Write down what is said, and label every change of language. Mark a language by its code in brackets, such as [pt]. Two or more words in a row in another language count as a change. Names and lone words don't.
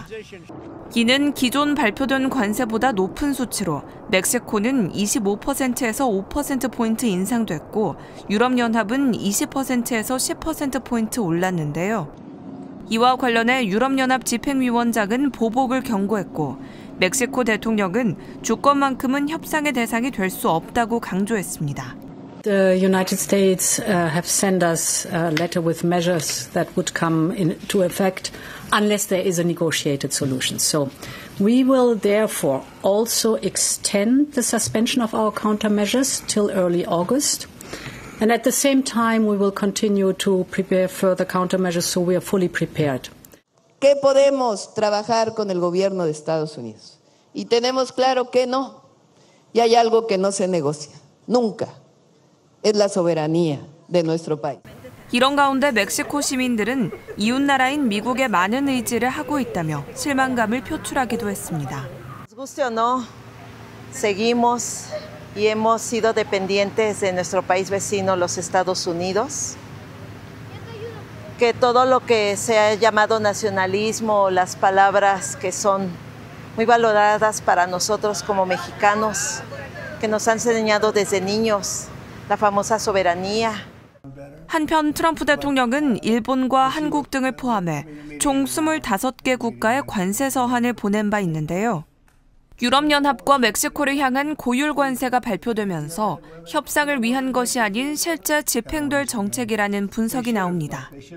[ko] 이는 기존 발표된 관세보다 높은 수치로 멕시코는 25%에서 5%포인트 인상됐고 유럽연합은 20%에서 10%포인트 올랐는데요. 이와 관련해 유럽연합 집행위원장은 보복을 경고했고 멕시코 대통령은 주권만큼은 협상의 대상이 될 수 없다고 강조했습니다. [en] The United States have sent us a letter with measures that would come into effect unless there is a negotiated solution. So we will therefore also extend the suspension of our countermeasures till early August. And at the same time, we will continue to prepare further countermeasures so we are fully prepared. [es] ¿Qué podemos trabajar con el gobierno de Estados Unidos? Y tenemos claro que no. Y hay algo que no se negocia. Nunca. Es la soberanía de nuestro país. [ko] 이런 가운데 멕시코 시민들은 이웃나라인 미국의 많은 의지를 하고 있다며 실망감을 표출하기도 했습니다. [es] Guste o no, seguimos y hemos sido dependientes de nuestro país vecino, los Estados Unidos. Que todo lo que se ha llamado nacionalismo, las palabras que son muy valoradas para nosotros como mexicanos, que nos han enseñado desde niños, la famosa soberanía. [ko] 한편 트럼프 대통령은 일본과 한국 등을 포함해 총 25개 국가에 관세 서한을 보낸 바 있는데요. 유럽연합과 멕시코를 향한 고율 관세가 발표되면서 협상을 위한 것이 아닌 실제 집행될 정책이라는 분석이 나옵니다.